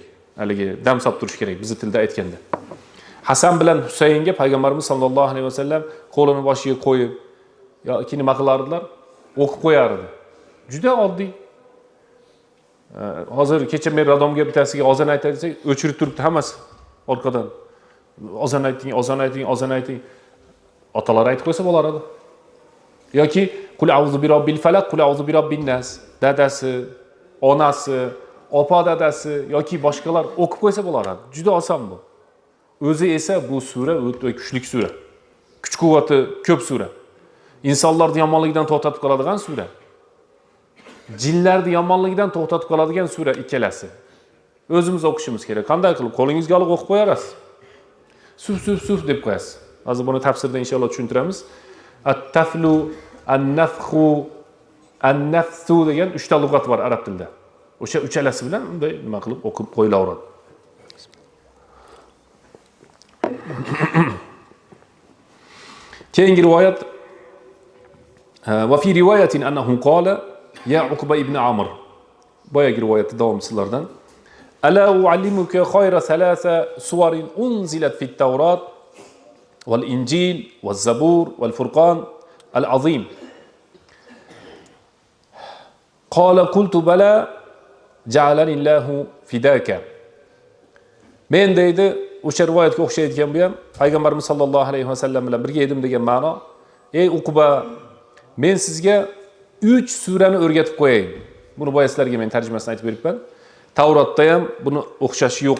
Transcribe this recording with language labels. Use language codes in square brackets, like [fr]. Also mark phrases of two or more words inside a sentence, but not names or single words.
[uz] Haligi dam solib turish kerak, bizi tilda aytganda. Hasan bilan Husaynga Payg'ambarimiz [ar] صلى الله عليه وسلم [uz] qo'lini boshiga qo'yib yoki nima qilardilar? O'qib qo'yardi. Juda oddiy. Hozir kecha men radomga bitasiga ozon aytay desak, o'chirib turibdi hammasi orqadan. Ozon ayting. Otalar aytib qo'ysa bo'lardi. [ar] Yoki قل أعوذ برب الفلق قل أعوذ برب الناس. [uz] Dadasi, onasi, opa dadasi yoki boshqalar o'qib qo'ysa bo'lardi. Juda oson bu. O'zi esa bu sura o'ta kuchli sura. Kuch-quvvati ko'p sura. İnsanlarni yomonlikdan to'xtatib qoladigan sura. Jinlarni yomonlikdan to'xtatib qoladigan sura ikkalasi. O'zimiz o'qishimiz kerak. Qanday qilib qo'lingizga olib o'qib qo'yarasiz? Suf deb qo'yasiz. Hozir buni tafsirda inshaalloh tushuntiramiz. At-taflu, [ar] النفخ النفث [uz] degan 3 ta lug'at bor arab tilida. O'sha uchalasi bilan bunday nima qilib o'qib qo'yilaveradi. Keyingi rivoyat [ar] وفي رواية أنه قال يا عقبة بن عمرو. [uz] Boyagi rivoyatda davomchilaridan [ar] ألا أعلمك خير ثلاث سور أنزلت في التوراة والإنجيل والزبور والفرقان العظيم. قال قلت بلى جعلني الله فداك. [uz] Men deydi, o'sha rivoyatga o'xshaydigan bu ham Payg'ambarimiz [ar] صلى الله عليه وسلم [uz] bilan birga edim degan ma'no. Ey Uqba, men sizga 3 surani o'rgatib qo'yayim. Buni boya sizlarga men tarjimasini aytib beribman. Tavratda ham buni o'xshashi yo'q.